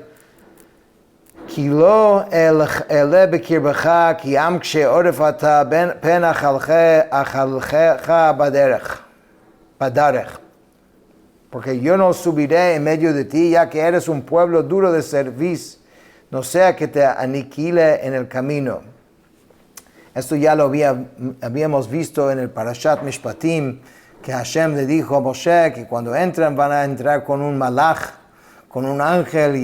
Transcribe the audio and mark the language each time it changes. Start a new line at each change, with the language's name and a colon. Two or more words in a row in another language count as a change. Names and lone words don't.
Hebrew: כי לא אעלה בקרבך, כי עם קשה עורף אתה, פן אכלך בדרך.
Spanish: Porque yo no subiré en medio de ti, ya que eres un pueblo duro de servicio, no sea que te aniquile en el camino. Esto ya lo habíamos visto en el Parashat Mishpatim, que Hashem le dijo a Moshe que cuando entran van a entrar con un malach, con un ángel.